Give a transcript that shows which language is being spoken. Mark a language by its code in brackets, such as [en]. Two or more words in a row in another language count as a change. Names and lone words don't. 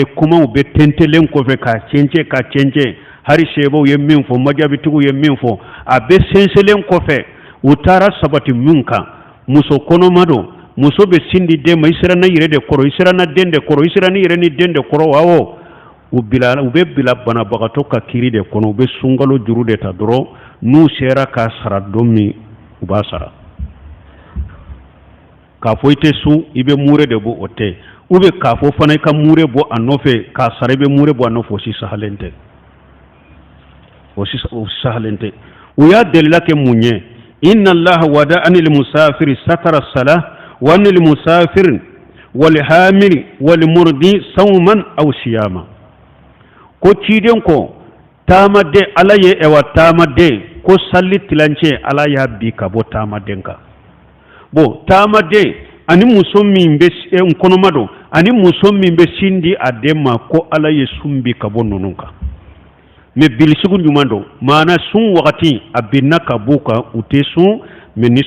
[bm] kumaw bɛ tɛntɛlen kɔfɛ ka cɛncɛn hari sɛbɛw ye min fɔ majabitigiw ye min fɔ a bɛ sɛnsɛnlen kɔfɛ u taara sabati min kan muso kɔnɔma don muso bɛ sin di den ma i siranna i yɛrɛ de kɔrɔ i siranna den de kɔrɔ i siranna i yɛrɛ ni den de kɔrɔ awɔ u bɛ bila banabagatɔ ka kiri de kɔnɔ u bɛ sunkalo juru de ta dɔrɔn n'u sera k'a sara don min u b'a sara k'a fɔ i tɛ sun i bɛ mure de bɔ o tɛ [fr] ou bien [bm] k'a fɔ fana i ka mure bɔ a nɔfɛ k'a sara i bɛ mure bɔ a nɔfɛ o si sahalen tɛ o sahalen tɛ u y'a delila kɛ mun ye [ar] إن الله وضع عن المسافر شطر الصلاة وعن المسافر والحامل والمرضع الصوم أو الصيام [bm] ko ciden ko taamaden ala ye taamaden ko salli tilancɛ ala y'a bi ka bɔ taamaden kan bon taamaden ani muso min bɛ kɔnɔma don ani muso min bɛ sin di a den ma ko ala ye sun bi ka bɔ ninnu kan mais bilisugu ɲuman don maana sun wagati a binna ka b'u kan u tɛ sun mais ni